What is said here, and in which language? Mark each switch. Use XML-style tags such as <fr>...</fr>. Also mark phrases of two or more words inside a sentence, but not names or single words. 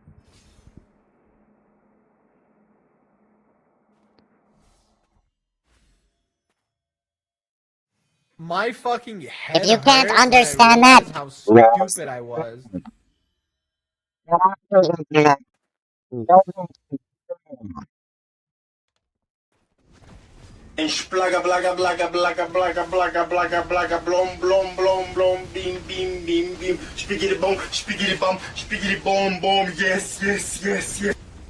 <en>My fucking head If you can't hurt when I understand that- realized how stupid I was. And splaga blaga blaga blaga blaga blaga blaga blaga blom blom blom blom beam beam beam beam spiggity bum bum yes yes yes yes.</en>